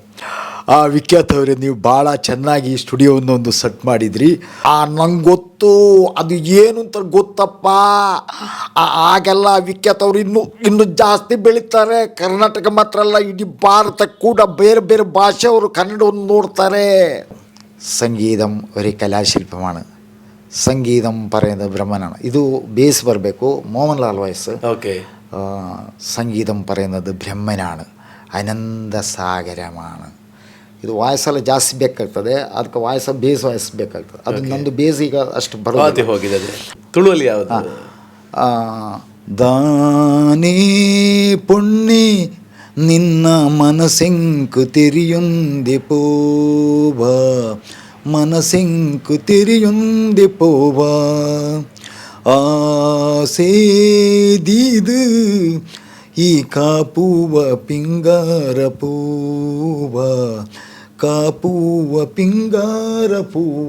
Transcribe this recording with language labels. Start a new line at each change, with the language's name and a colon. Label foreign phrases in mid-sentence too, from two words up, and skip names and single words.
Kannada: ಆ ವಿಖ್ಯಾತವ್ರೆ, ನೀವು ಭಾಳ ಚೆನ್ನಾಗಿ ಸ್ಟುಡಿಯೋವನ್ನೊಂದು ಸೆಟ್ ಮಾಡಿದ್ರಿ. ನಂಗೆ ಗೊತ್ತು ಅದು ಏನು ಅಂತ ಗೊತ್ತಪ್ಪ. ಆಗೆಲ್ಲ ವಿಖ್ಯಾತವ್ರು ಇನ್ನೂ ಜಾಸ್ತಿ ಬೆಳೀತಾರೆ. ಕರ್ನಾಟಕ ಮಾತ್ರ ಅಲ್ಲ, ಇಡೀ ಭಾರತ ಕೂಡ ಬೇರೆ ಬೇರೆ ಭಾಷೆಯವರು ಕನ್ನಡವನ್ನು ನೋಡ್ತಾರೆ.
Malayalam: സംഗീതം ഒരു കലാശില്പമാണ്. സംഗീതം പറയുന്നത് ബ്രഹ്മനാണ്. ഇത് ബേസ് ಬರಬೇಕು, മോഹൻലാൽ വോയിസ്. ഓക്കെ. സംഗീതം പറയുന്നത് ബ്രഹ്മനാണ്, അനന്ത സാഗരമാണ്.
Kannada: ಇದು ವಾಯ್ಸೆಲ್ಲ ಜಾಸ್ತಿ ಬೇಕಾಗ್ತದೆ, ಅದಕ್ಕೆ ಬೇಸ್ ವಾಯ್ಸ್ ಬೇಕಾಗ್ತದೆ. ಅದು ನಂದು ಬೇಸ್ ಈಗ ಅಷ್ಟು ಬರೋದು ಹೋಗಿದೆ. ತುಳುವಲ್ಲಿ ಯಾವುದು?
Tulu: ದಾನೇ ಪುಣ್ಯ ನಿನ್ನ ಮನಸ್ಸೆಂಕು ತಿರಿಯೊಂದೆ ಪೋವ, ಮನಸ್ಸೆಂಕು ತಿರಿಯೊಂದೆ ಪೋವ, ಆಸೇದಿದು ಈ ಕಾಪುವ ಪಿಂಗಾರ ಪೂವ, ಕಾಪುವ ಪಿಂಗಾರ ಪೂವ.